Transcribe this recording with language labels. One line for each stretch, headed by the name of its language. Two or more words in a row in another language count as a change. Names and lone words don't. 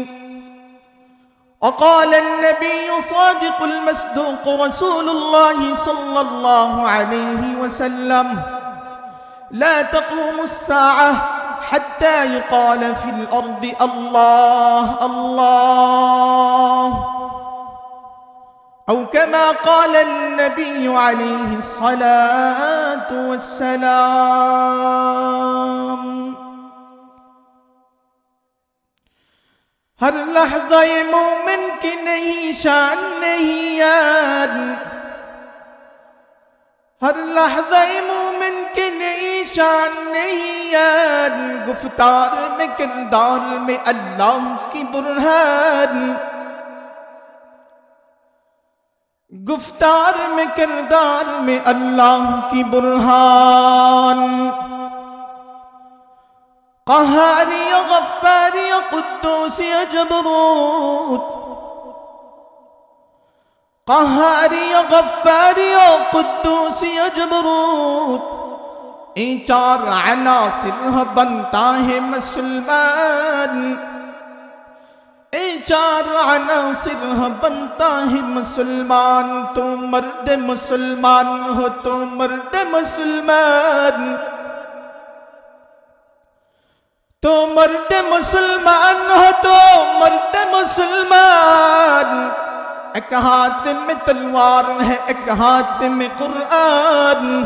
Arabic: وقال النبي صادق المصدوق رسول الله صلى الله عليه وسلم لا تقوم الساعة حتى يقال في الأرض الله الله، أو كما قال النبي عليه الصلاة والسلام.
Urdu: ہر لحظہ مومن کی نہیں شان نہیں یار، ہر لحظہ مومن کی نہیں شان نہیں یار، گفتار میں کردار میں اللہ کی برہان، گفتار میں کردار میں اللہ کی برہان. قهاري غفاري قدوسي جبروت، قهاري غفاري قدوسي جبروت، یہ 4 عناصر بنتا ہے مسلمان، یہ 4 عناصر بنتا ہے مسلمان. تو مرد مسلمان ہو تو مرد مسلمان، تو مرد مسلمان ہو تو مرد مسلمان، ایک ہاتھ میں تلوار ہے، ایک ہاتھ میں قرآن.